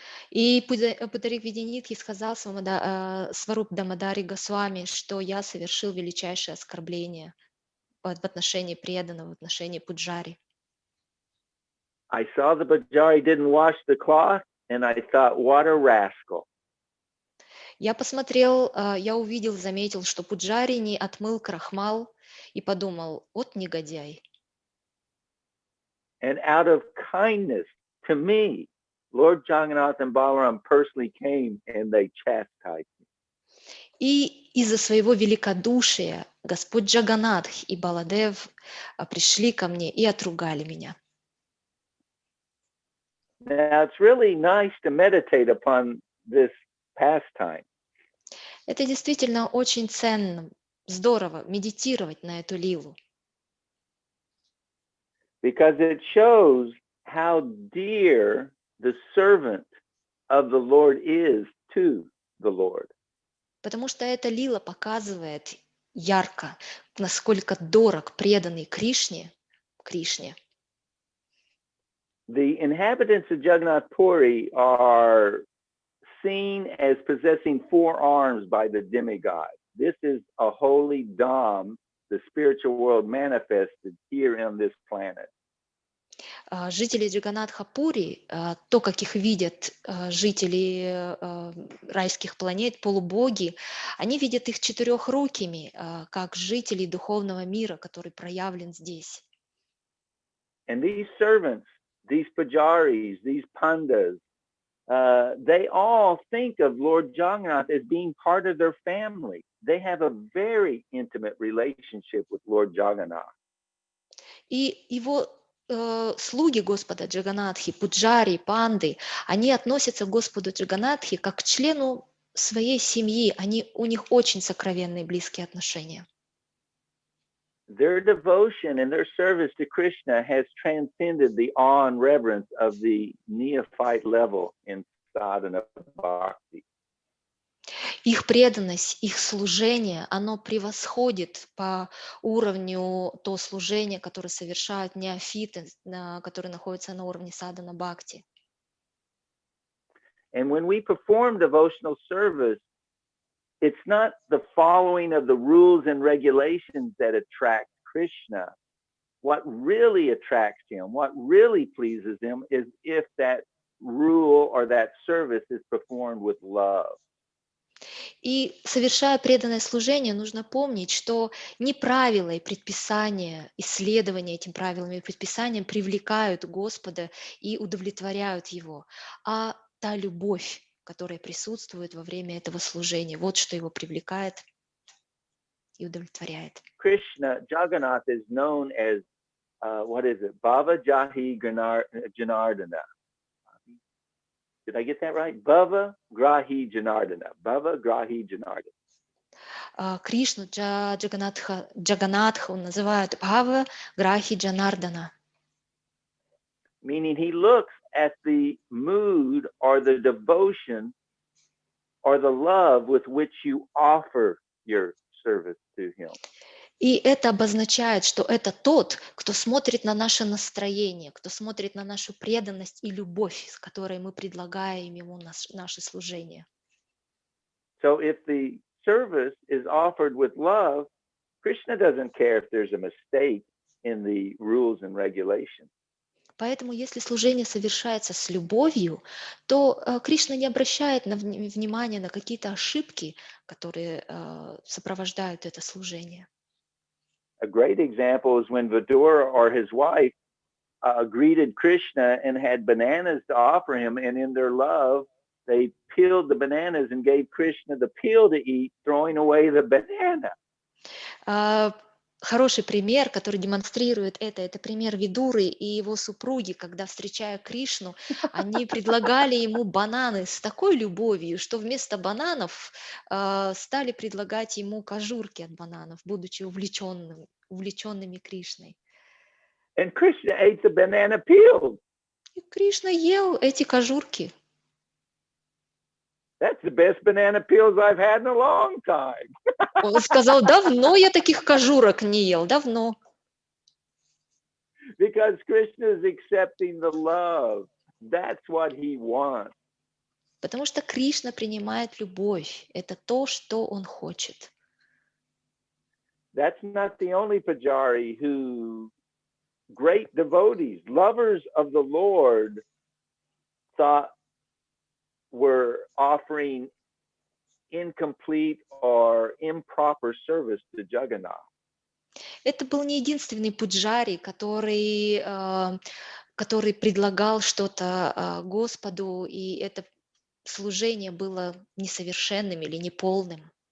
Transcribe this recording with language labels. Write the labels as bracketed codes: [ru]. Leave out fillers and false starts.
[ru] И Пундарик Видянитхи сказал Сваруп Дамодари Госвами, что я совершил величайшее оскорбление в отношении преданного, в отношении Пуджари. [en] I saw the Bajari didn't wash the cloth, and I thought, what a rascal. [ru] Я посмотрел, я увидел, заметил, что Пуджари не отмыл крахмал, и подумал, вот негодяй. [en] And out of kindness to me, Lord Jagannath and Balaram personally came and they chastised me. [ru] И из-за своего великодушия Господь Джаганнатх и Баладев пришли ко мне и отругали меня. [en] Now, it's really nice to meditate upon this pastime. [ru] Это действительно очень ценно, здорово медитировать на эту лилу. [en] Because it shows how dear the servant of the Lord is to the Lord. [ru] Потому что эта лила показывает ярко, насколько дорог преданный Кришне. [en] The inhabitants of Jagannath Puri are seen as possessing 4 arms by the demigod. This is a holy Dham, the spiritual world manifested here on this planet. [ru] Жители Джаганнатха-Пури, то, как их видят жители райских планет, полубоги, они видят их четырехрукими, как жителей духовного мира, который проявлен здесь. [en] And these servants, these pujaris, these pandas, they all think of Lord Jagannath as being part of their family. They have a very intimate relationship with Lord Jagannath. [ru] И его слуги Господа Джаганнатхи, пуджари, панды, они относятся к Господу Джаганнатхи как к члену своей семьи. У них очень сокровенные близкие отношения. [en] their devotion and their service to Krishna has transcended the awe and reverence of the neophyte level in sadhana bhakti. [ru] Их преданность, их служение, оно превосходит по уровню то служение, которое совершают неофиты, которые находятся на уровне садхана бхакти. [en] And when we perform devotional service, it's not the following of the rules and regulations that attract Krishna. What really attracts him, what really pleases him, is if that rule or that service is performed with love. [ru] И совершая преданное служение, нужно помнить, что не правила и предписания, исследования этим правилам и предписаниям привлекают Господа и удовлетворяют Его, а та любовь, которая присутствует во время этого служения, вот что Его привлекает и удовлетворяет. [en] Krishna, Jagannath is known as, what is it? Bhava Jahi Janardana. Did I get that right? Bhava Grahi Janardana. Bhava Grahi Janardana. [ru] Кришну, Джаганатха он называют Бхава Грахи Джанардана. [en] Meaning he looks at the mood or the devotion or the love with which you offer your service to him. [ru] И это обозначает, что это тот, кто смотрит на наше настроение, кто смотрит на нашу преданность и любовь, с которой мы предлагаем ему наше служение. [en] So if the service is offered with love, Krishna doesn't care if there's a mistake in the rules and regulations. [ru] Поэтому, если служение совершается с любовью, то Кришна не обращает внимания на какие-то ошибки, которые сопровождают это служение. [en] A great example is when Vidura or his wife greeted Krishna and had bananas to offer him, and in their love, they peeled the bananas and gave Krishna the peel to eat, throwing away the banana. [ru] Хороший пример, который демонстрирует это пример Видуры и его супруги, когда, встречая Кришну, они предлагали ему бананы с такой любовью, что вместо бананов стали предлагать ему кожурки от бананов, будучи увлеченными Кришной. [en] And Krishna ate the banana peels. [ru] И Кришна ел эти кожурки. [en] That's the best banana peels I've had in a long time. [ru] Он сказал, давно я таких кожурок не ел, давно. [en] Because Krishna is accepting the love. That's what he wants. [ru] Потому что Кришна принимает любовь. Это то, что он хочет. [en] That's not the only pujari who great devotees, lovers of the Lord, thought were offering incomplete or improper service to Jagannath. [ru] Это был не единственный пуджари, который предлагал что-то Господу, и это служение было несовершенным или неполным.